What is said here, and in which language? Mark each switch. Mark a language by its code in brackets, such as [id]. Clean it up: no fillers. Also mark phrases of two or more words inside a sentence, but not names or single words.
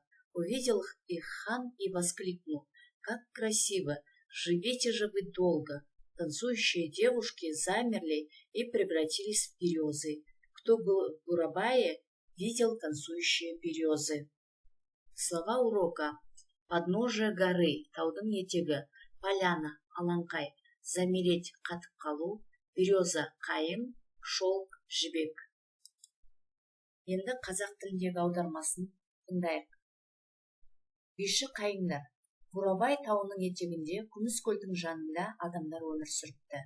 [ru] Увидел их хан и воскликнул: «Как красиво! Живите же вы долго!» Танцующие девушки замерли и превратились в березы. Кто был в Бурабае, видел танцующие березы. Слова урока. Подножие горы, [kk] таудың етегі, поляна, алаңқай, замереть, қатып қалу, береза, қайың, шелк, жібек. Енді қазақ тіліндегі аудармасын тыңдайық. Биші қайыңдар. Бурабай тауының етегінде, күміс көлдің жанында адамдар өмір сүріпті.